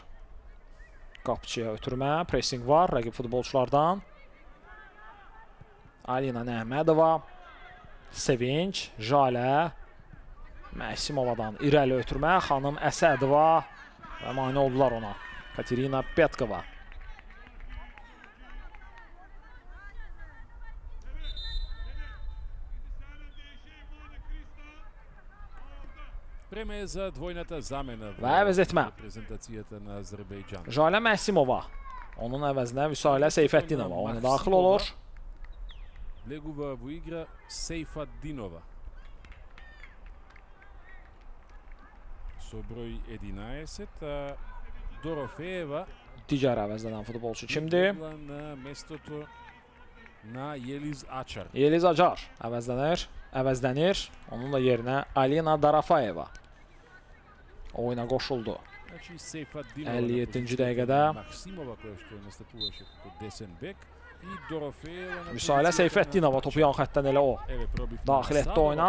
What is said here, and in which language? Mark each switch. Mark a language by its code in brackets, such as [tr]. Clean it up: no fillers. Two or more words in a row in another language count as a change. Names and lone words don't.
[az] Qapçıya ötürmə, pressing var rəqib futbolçulardan. Alina Nəhmədova, Sevinç, Jalə, Məksimovadan irəli ötürmə, xanım Əsədova və mane oldular ona. Katerina Petkova. [mk] Време е за двојната замена [az] və əvəz etmə. [mk] Reprezentasiјата на Азербејџан. [az] Jalə Məhsimova. Onun əvəzinə Vüsalə Seyfəddinova oyuna daxil olur. [mk] Влегува во игра Сейфаддинова. Со број 11, а Дорофеева [az] Digər əvəzlənən futbolçu kimdir? [mk] на местото на Yeliz Açar. [az] Yeliz Acar əvəzlənir. Onunla yerinə Alina Dorofeeva oyuna qoşuldu. 57-ci dəqiqədə Vüsalə Seyfəddinova topu yan xəttdən elə o daxil etdi oyuna.